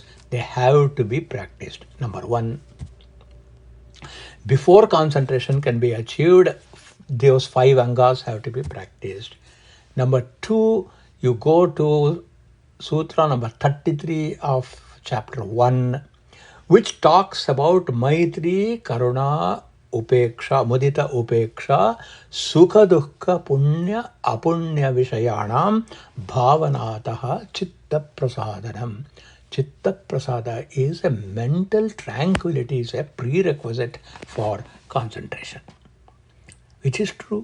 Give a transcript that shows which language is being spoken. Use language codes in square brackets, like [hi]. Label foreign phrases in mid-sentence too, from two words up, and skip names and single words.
[en] They have to be practiced. Number one, before concentration can be achieved, those 5 angas have to be practiced. Number 2, you go to Sutra number 33 of chapter 1, which talks about [sa] मैत्री, करुणा, उपेक्षा, मुदिता उपेक्षा, सुख दुःख पुण्य अपुण्य विषयाणाम् भावनातः चित्त प्रसादनम्. चित्त प्रसाद [en] is a mental tranquility, is a prerequisite for concentration, which is true.